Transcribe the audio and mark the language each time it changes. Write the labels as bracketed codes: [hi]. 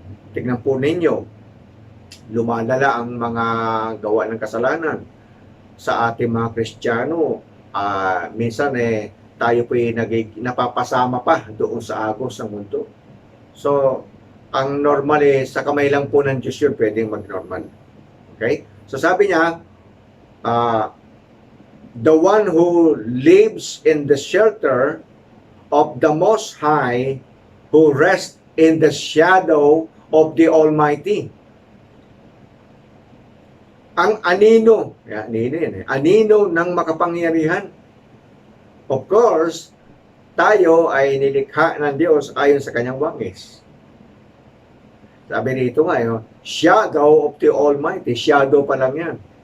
[tl] Tignan po ninyo, lumalala ang mga gawa ng kasalanan sa ating mga Kristiyano. Minsan tayo po napapasama pa doon sa agos ng mundo. So, ang normal sa kamay lang po ng Diyos yun pwedeng mag-normal. [en] Okay? [tl] So sabi niya, [en] the one who lives in the shelter of the Most High, who rests in the shadow of the Almighty. [tl] Ang anino, anino ng makapangyarihan. [en] Of course, [tl] tayo ay nilikha ng Diyos ayon sa kanyang wangis. Sabi dito nga, [en] shadow of the Almighty. [tl] Shadow pa lang yan.